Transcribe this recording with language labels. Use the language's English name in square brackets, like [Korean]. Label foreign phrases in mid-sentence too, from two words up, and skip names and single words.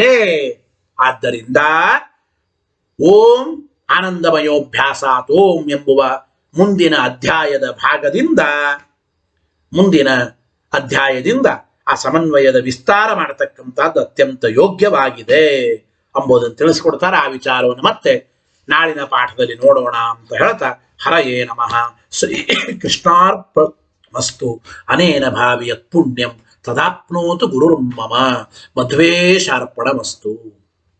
[Kannada] ಆದ್ದರಿಂದ [Sanskrit] ಓಂ ಆನಂದಮಯೋಭ್ಯಾಸಾತ್ ಓಂ [Kannada] ಎಂಬುವ ಮುಂದಿನ ಅಧ್ಯಾಯದಿಂದ ಆ ಸಮನ್ವಯದ ವಿಸ್ತಾರ ಮಾಡತಕ್ಕಂಥದ್ದು ಅತ್ಯಂತ ಯೋಗ್ಯವಾಗಿದೆ ಎಂಬುದನ್ನು ತಿಳಿಸಿಕೊಡ್ತಾರೆ. ಆ ವಿಚಾರವನ್ನು ಮತ್ತೆ ನಾಳಿನ ಪಾಠದಲ್ಲಿ ನೋಡೋಣ ಅಂತ ಹೇಳ್ತಾ, [Sanskrit] ಹರಯೇ ನಮಃ. ಶ್ರೀ ಕೃಷ್ಣಾರ್ಪಣಮಸ್ತು. ಅನೇನ ಭಾವಿಯತ್ ಪುಣ್ಯಂ ತದಾಪ್ನೋತು ಗುರುರ್ಮಮ. ಮಧ್ವೇಶಾರ್ಪಣಮಸ್ತು.